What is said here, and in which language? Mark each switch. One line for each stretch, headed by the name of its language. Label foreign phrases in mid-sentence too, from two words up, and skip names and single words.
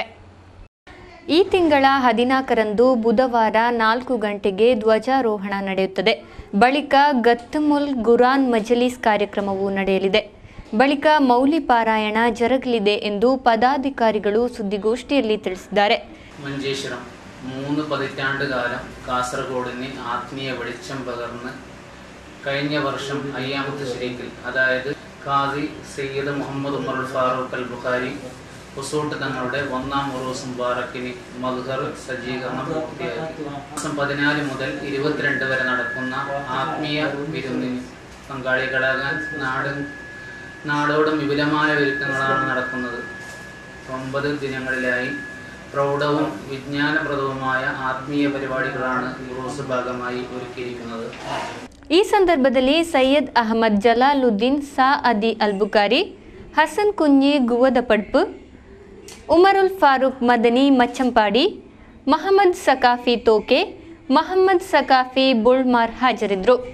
Kannada: ಈ ತಿಂಗಳ 14ರಂದು ಬುಧವಾರ 4 ಗಂಟೆಗೆ ಧ್ವಜಾರೋಹಣ ನಡೆಯುತ್ತದೆ. ಬಳಿಕ ಗತ್ತಮುಲ್ ಗುರಾನ್ ಮಜಲಿಸ್ ಕಾರ್ಯಕ್ರಮವೂ ನಡೆಯಲಿದೆ. ಬಳಿಕ ಮೌಲಿ ಪಾರಾಯಣ ಜರುಗಲಿದೆ ಎಂದು ಪದಾಧಿಕಾರಿಗಳು ಸುದ್ದಿಗೋಷ್ಠಿಯಲ್ಲಿ ತಿಳಿಸಿದ್ದಾರೆ.
Malayalam: മഞ്ചേശ്വരം 3 പതിറ്റാണ്ട് കാലം കാസർഗോഡിന് ആത്മീയ വെളിച്ചം പകർന്ന് കഴിഞ്ഞ വർഷം 5ാമത്തെ ശരീക്കിൽ അതായത് ഖാസി സയ്യിദ് മുഹമ്മദ് ഉമറുൽ ഫാറൂഖ് അൽ ബുഖാരി ഹുസൂട്ട് തങ്ങളുടെ 1ാം ഉറൂസ് മുബാറക്കിന് മദ്ഹർ സജ്ജീകരണം പൂർത്തിയാക്കി. മാസം 14 മുതൽ 22 വരെ നടക്കുന്ന ആത്മീയ വിരുന്നിന് പങ്കാളികളാകാൻ നാടോടും വിപുലമായ ഒരുക്കങ്ങളാണ് നടക്കുന്നത്. 9 ദിനങ്ങളിലായി പ്രൗഢവും വിജ്ഞാനപ്രദവുമായ ആത്മീയ പരിപാടികളാണ് ഉറൂസ് ഭാഗമായി ഒരുക്കിയിരിക്കുന്നത്.
Kannada: ಈ ಸಂದರ್ಭದಲ್ಲಿ ಸೈಯದ್ ಅಹಮದ್ ಜಲಾಲುದ್ದೀನ್ ಸಾಅದಿ ಅಲ್ಬುಕಾರಿ, ಹಸನ್ ಕುಂಜಿ ಗುವದಪಡ್ಪು, ಉಮರುಲ್ ಫಾರೂಕ್ ಮದನಿ ಮಚ್ಚಂಪಾಡಿ, ಮಹಮ್ಮದ್ ಸಕಾಫಿ ತೋಕೆ, ಮಹಮ್ಮದ್ ಸಕಾಫಿ ಬುಳ್ಮಾರ್ ಹಾಜರಿದ್ದರು.